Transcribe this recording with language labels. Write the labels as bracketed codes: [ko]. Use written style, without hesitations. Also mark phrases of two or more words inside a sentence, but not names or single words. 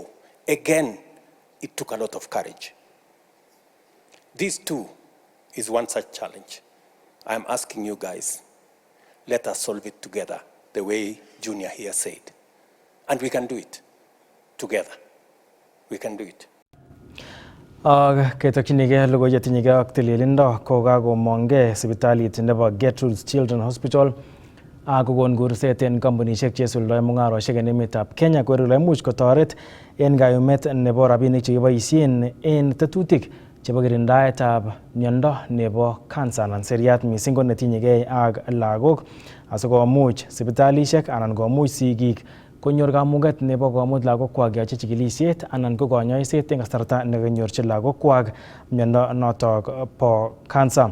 [en] Again, it took a lot of courage. This too is one such challenge. I'm asking you guys, let us solve it together, the way Junior here said. And we can do it together. We can do it. [kln] Ketokchinigei logoiwek chetinyegei ak tililindo kokakomongei sipitalit nebo Gertrude's Children's Hospital kokon kurset en kampunishek chesuldoe mung'arosiek en emetab Kenya kole imuch kotoret en kayumet nebo rabinik chekiboisien en tetutik chebo kirindaetab miondo nebo cancer anan seriat missing ko netinyegei ak lagok asikomuch sipitalisiek anan komuch sigik konyor kamuget nebo komut lagokwak yoche chikilisiet anan ko konyoiset en kasarta nekanyorchi lagokwak miondo notok bo cancer.